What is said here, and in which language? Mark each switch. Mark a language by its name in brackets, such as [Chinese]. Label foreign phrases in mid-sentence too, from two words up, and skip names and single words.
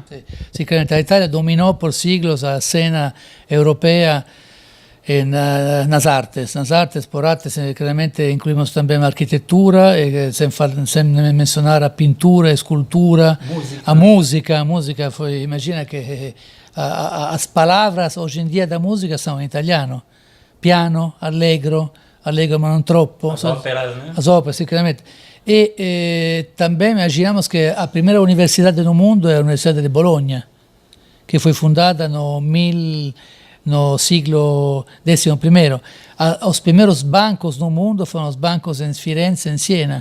[Portuguese] Sim, a Itália dominou por siglos a cena europeia nas artes. Nas artes, por artes, claramente incluímos também a arquitetura, sem mencionar a pintura, a escultura, a música. Imagina que as palavras hoje em dia da música são em italiano. [Italian] Piano, allegro ma non troppo. [Portuguese] As óperas, né? As óperas, sicuramente. E também imaginamos que a primeira universidade no mundo é a Universidade de Bologna, que foi fundada no século XI. Os primeiros bancos no mundo foram os bancos em Firenze e em Siena.